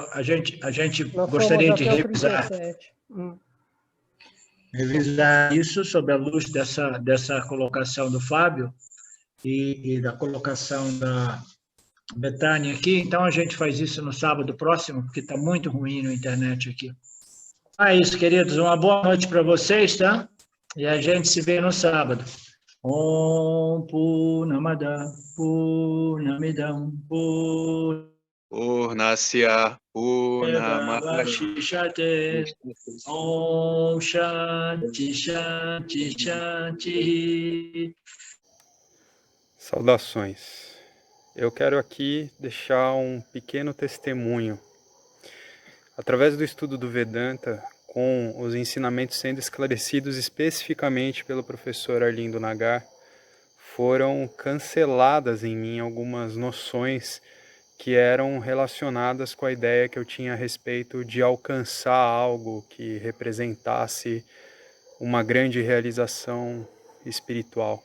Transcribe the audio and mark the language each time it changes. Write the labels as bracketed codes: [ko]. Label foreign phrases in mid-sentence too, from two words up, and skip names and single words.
[pt] A gente gostaria de revisar... Revisar isso sob a luz dessa colocação do Fábio e da colocação da Betânia aqui. Então, a gente faz isso no sábado próximo, porque está muito ruim na internet aqui. É isso, queridos. Uma boa noite para vocês, tá? E a gente se vê no sábado. [sa] Om Purnamada Purnamidam Purnasya Purnamada Om Shanti Shanti Shanti. [pt] Saudações. Eu quero aqui deixar um pequeno testemunho. Através do estudo do Vedanta, com os ensinamentos sendo esclarecidos especificamente pelo professor Arlindo Nagar, foram canceladas em mim algumas noções que eram relacionadas com a ideia que eu tinha a respeito de alcançar algo que representasse uma grande realização espiritual.